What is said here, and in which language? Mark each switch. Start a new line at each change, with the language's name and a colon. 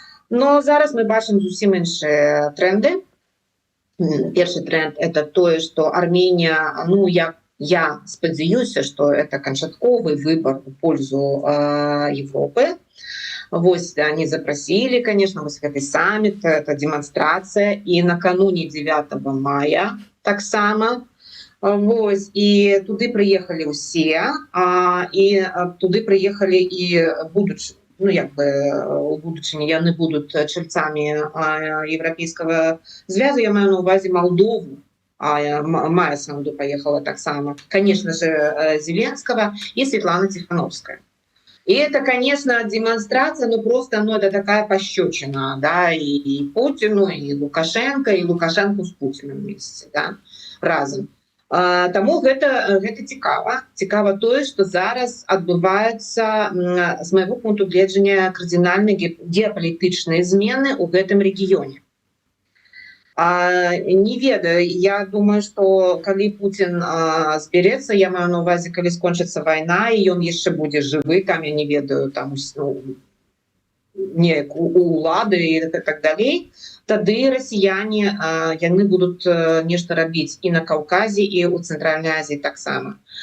Belarusian: Но зараз мы бачым зусім іншыя тренды. Першы тренд
Russian: — это тое, что Армения,
Belarusian: я спадзяюся,
Russian: что это канчатковый выбор в пользу Европы. Вот они запросили, конечно, вот этот саммит, это демонстрация, и накануне 9 мая так само. Вот, и туды приехали все, и туды приехали и
Belarusian: ну як бы у будучыні яны будуць чальцамі Еўрапейскага звязу, я маю на увазе Молдову, Майя Санду поехала таксама,
Russian: конечно же, Зеленского и Светлана Тихановская. И это, конечно, демонстрация, ну просто, ну это такая пощечина, да, и Путину, и Лукашенко с Путиным вместе, да, разом.
Belarusian: Таму гэта цікава тое, што зараз адбываецца з майго пункту гледжання кардынальныя геапалітычныя змены ў гэтым рэгіёне. Не ведаю, я думаю, што калі Путін зберэцца, я маю на увазе, калі скончыцца вайна, і ён яшчэ будзе жывы, там, я не ведаю, там неяк у улады і так далей, тады расіяне яны будуць нешта рабіць і на Каўказе, і ў Цэнтральнай Азіі таксама.